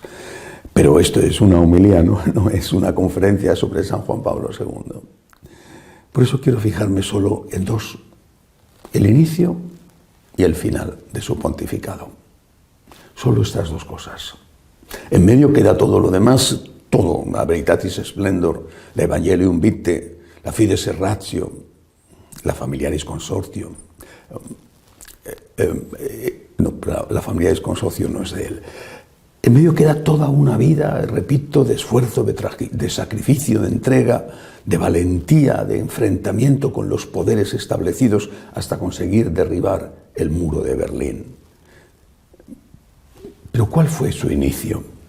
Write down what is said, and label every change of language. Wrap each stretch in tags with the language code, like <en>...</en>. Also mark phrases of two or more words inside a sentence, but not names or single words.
<es>Pero esto es una homilía, no es una conferencia sobre San Juan Pablo II. Por eso quiero fijarme solo en dos: el inicio y el final de su pontificado. Solo estas dos cosas. En medio queda todo lo demás, todo, la Veritatis Splendor, la Evangelium Vitae, la Fides Ratio, la Familiaris Consortio. La Familiaris Consortio no es de él. En medio queda toda una vida, repito, de esfuerzo, de sacrificio, de entrega, de valentía, de enfrentamiento con los poderes establecidos hasta conseguir derribar el muro de Berlín. Pero ¿cuál fue su inicio?</es>